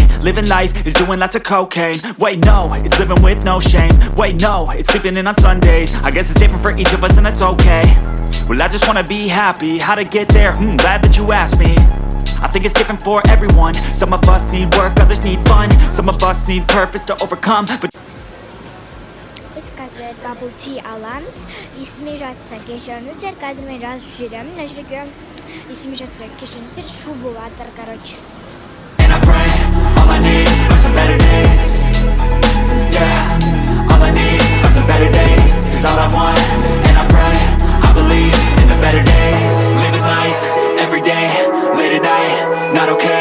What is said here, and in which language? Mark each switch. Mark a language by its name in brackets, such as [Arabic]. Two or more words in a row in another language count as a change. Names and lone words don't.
[English] Living life is doing lots of cocaine. Wait no, it's living with no shame. Wait no, it's sleeping in on Sundays. I guess it's different for each of us and that's okay. Well I just wanna be happy, how to get there? Glad that you asked me. I think it's different for everyone. Some of us need work, others need fun. Some of us need purpose to overcome, but [Kazakh] Біз қазір [English] bubble tea [Kazakh] аламыз. Есіме жатса кешіріңіздер, қазір мен жазып жүремін. Мына жерге есіме жатса кешіріңіздер, шу болады, короче. [English] And I pray, all I need are some better days. Yeah, all I need are some better days. Cause all I want, and I pray, I believe in the better days. Living life, every day, late at night, not okay.